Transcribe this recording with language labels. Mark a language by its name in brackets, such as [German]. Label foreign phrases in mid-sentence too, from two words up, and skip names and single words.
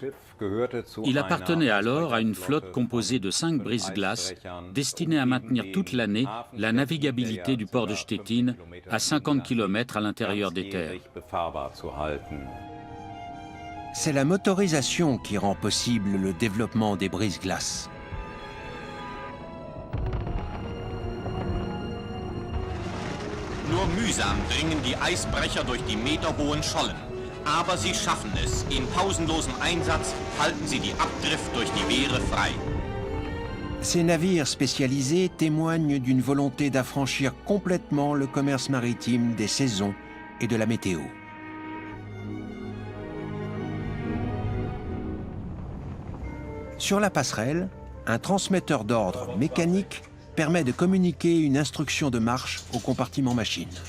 [French] Il appartenait alors à une flotte composée de 5 brise-glaces destinée à maintenir toute l'année la navigabilité du port de Stettin à 50 km à l'intérieur des terres. C'est la motorisation qui rend possible le développement des brise-glaces. [German] Nur mühsam dringen die Eisbrecher durch die meterhohen Schollen. Aber sie schaffen es. In pausenlosem Einsatz halten sie die Abdrift durch die Weere frei. [French] Ces navires spécialisés témoignent d'une volonté d'affranchir complètement le commerce maritime des saisons et de la météo. Sur la passerelle, un transmetteur d'ordre mécanique permet de communiquer une instruction de marche au compartiment machine.